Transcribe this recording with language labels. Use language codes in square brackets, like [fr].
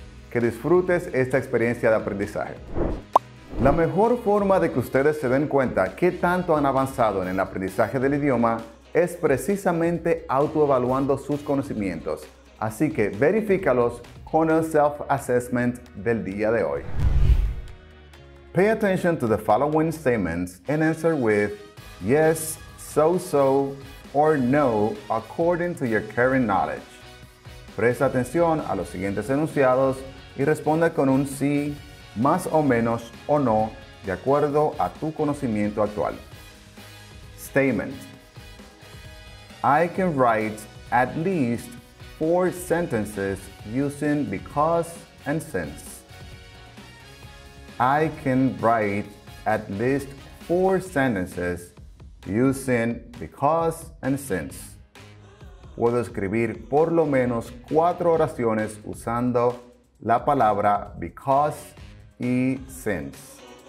[es] Que disfrutes esta experiencia de aprendizaje. La mejor forma de que ustedes se den cuenta qué tanto han avanzado en el aprendizaje del idioma es precisamente autoevaluando sus conocimientos Así que verifícalos con el self-assessment del día de hoy. [en] Pay attention to the following statements and answer with yes, so, or no according to your current knowledge. [es] Presta atención a los siguientes enunciados y responde con un sí, más o menos o no, de acuerdo a tu conocimiento actual. [en] Statement. I can write at least 4 sentences using because and since. I can write at least 4 sentences using because and since. [es] Puedo escribir por lo menos 4 oraciones usando la palabra because y since.